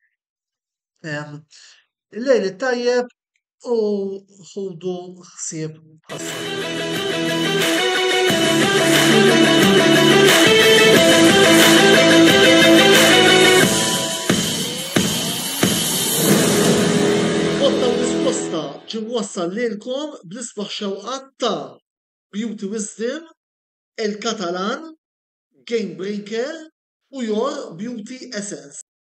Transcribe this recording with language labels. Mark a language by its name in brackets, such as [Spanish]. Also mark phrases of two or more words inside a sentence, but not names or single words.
[Maltese] Il-lejl it-tajjeb u ħudu ħsieb Botta u risposta ġim wassal lilkom bl-isbaħ xewqat ta' Beauty Wisdom, El Catalan, Game Breaker u Your Beauty Essence.